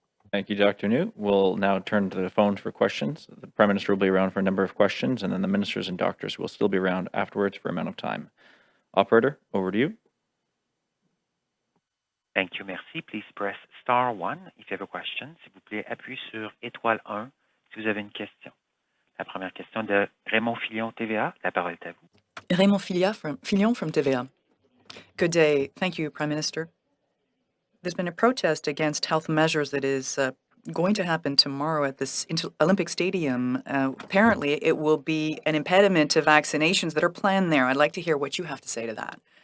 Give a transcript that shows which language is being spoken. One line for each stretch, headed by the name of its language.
English: Thank you, Dr. New. We'll now turn to the phones for questions. The Prime Minister will be around for a number of questions, and then the ministers and doctors will still be around afterwards for a amount of time. Operator, over to you. Thank you, merci. Please press star 1 if you have a question.
French: S'il vous plaît, appuyez sur étoile 1 si vous avez une question. La première question de Raymond Filion, TVA. La parole est à vous.
English: Raymond Filion from TVA. Good day. Thank you, Prime Minister. there's been a protest against health measures that is going to happen tomorrow at this Olympic Stadium. Apparently, it will be an impediment to vaccinations that are planned there. I'd like to hear what you have to say to that.